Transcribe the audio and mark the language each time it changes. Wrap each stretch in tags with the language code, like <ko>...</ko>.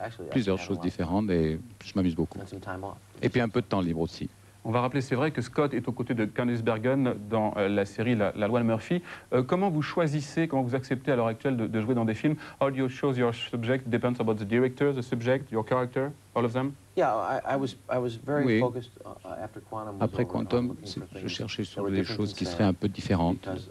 <fr>Plusieurs choses différentes et je m'amuse beaucoup. Et puis un peu de temps libre aussi. On va rappeler, c'est vrai que Scott est aux côtés de Candice Bergen dans la série La Loi de Murphy. Comment vous choisissez, comment vous acceptez à l'heure actuelle de jouer dans des films?</fr> <en>How do you choose your subject? Depends about the director, the subject, your character, all of them? Yeah, I was very focused after Quantum.</en> <fr>Après Quantum, je cherchais sur des choses qui seraient un peu différentes.</fr>